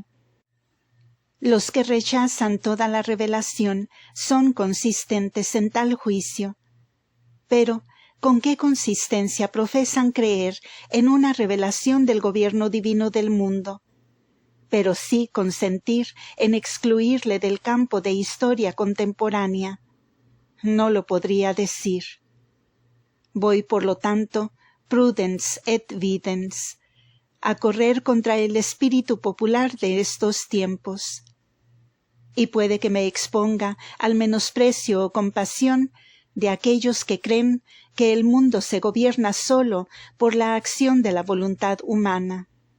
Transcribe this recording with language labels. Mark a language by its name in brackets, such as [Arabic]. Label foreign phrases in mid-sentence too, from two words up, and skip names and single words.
[Spanish] Los que rechazan toda la revelación son consistentes en tal juicio, pero ¿con qué consistencia profesan creer en una revelación del gobierno divino del mundo? Pero sí consentir en excluirle del campo de historia contemporánea. No lo podría decir. Voy, por lo tanto, [Latin] prudens et videns, [Spanish] a correr contra el espíritu popular de estos tiempos. Y puede que me exponga al menosprecio o compasión de aquellos que creen que el mundo se gobierna solo por la acción de la voluntad humana.